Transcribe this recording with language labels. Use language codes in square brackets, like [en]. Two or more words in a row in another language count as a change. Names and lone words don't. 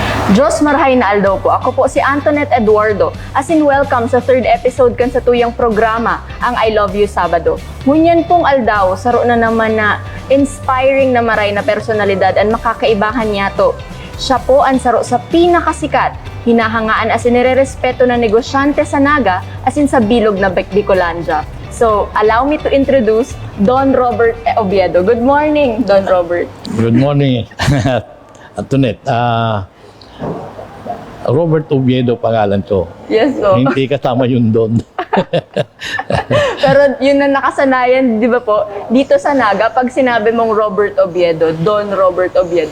[bik] Diyos marhay na aldaw po. Ako po si Antoinette Eduardo. As in welcome sa [en] third episode [bik] kan sa tuyang programa, ang I Love You Sabado. Ngunyan pong aldaw, saro na naman na inspiring na maray na personalidad ang makakaibahan niya to. Siya po ang saro sa pinakasikat, hinahangaan as in nire-respeto na negosyante sa Naga as in sa bilog na Bicolandia. [en] So, allow me to introduce Don Robert Oviedo. Good morning, Don Robert. Good morning, Antoinette. [tl] Robert Oviedo pangalan ko. [en] Yes, po. [tl] Hindi kasama yun doon. Pero yun na nakasanayan, di ba po, dito sa Naga, pag sinabi mong Robert Oviedo, Don Robert Oviedo.